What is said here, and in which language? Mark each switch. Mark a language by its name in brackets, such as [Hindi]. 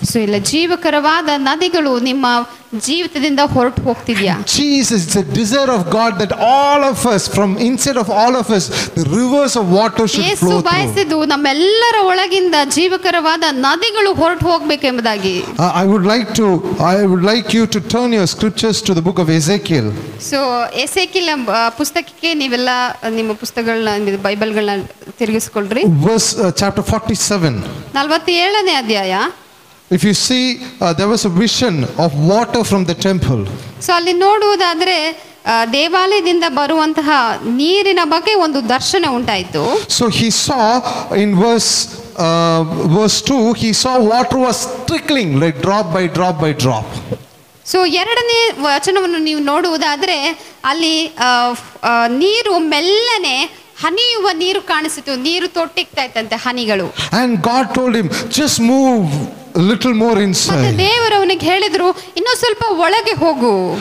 [Kannada] So ಇಲ್ಲ ಜೀವಕರವಾದ ನದಿಗಳು ನಿಮ್ಮ ಜೀವಿತದಿಂದ ಹೊರಟು ಹೋಗ್ತಿದ್ಯಾ? [English] Jesus, it's a desire of God that all of us, from inside of all of us, the rivers of water should flow through. [Kannada] ಬಯಸಿದ್ದು ನಮ್ಮೆಲ್ಲರ ಒಳಗಿಂದ ಜೀವಕರವಾದ ನದಿಗಳು ಹೊರಟು ಹೋಗಬೇಕೆಂಬುದಾಗಿ. [English] I would like you to turn your scriptures to the book of Ezekiel. [Kannada] So ಎಸೇಕಿಯೇಲ್ ಪುಸ್ತಕಕ್ಕೆ ನೀವೆಲ್ಲ ನಿಮ್ಮ ಪುಸ್ತಕಗಳನ್ನ ಬೈಬಲ್ಗಳನ್ನ ತಿರುಗಿಸ್ಕೊಳ್ರಿ. [English] Verse chapter 47. [Kannada] 47ನೇ ಅಧ್ಯಾಯ. [English] If you see, there was a vision of water from the temple. [Kannada] So ಅಲ್ಲಿ ನೋಡುವುದಾದ್ರೆ ದೇವಾಲಯದಿಂದ ಬರುವಂತಹ ನೀರಿನ ಬಗ್ಗೆ ಒಂದು ದರ್ಶನ ಉಂಟಾಯಿತು. [English] So he saw in verse 2, he saw water was trickling like drop by drop by drop. [Kannada] So 2ನೇ ವಚನವನ್ನು ನೀವು ನೋಡುವುದಾದ್ರೆ ಅಲ್ಲಿ ನೀರು ಮೆಲ್ಲನೆ ಹನಿಯುವ ನೀರು ಕಾಣಿಸಿತು. ನೀರು ತೊಟ್ಟಿಗ್ತಾ ಇತ್ತಂತೆ, ಹನಿಗಳು. [English] And God told him, just move a little more inside. [Kannada] ಮತ್ತೆ ದೇವರು ಅವನಿಗೆ ಹೇಳಿದ್ರು, ಇನ್ನೂ ಸ್ವಲ್ಪ ಒಳಗೆ ಹೋಗು.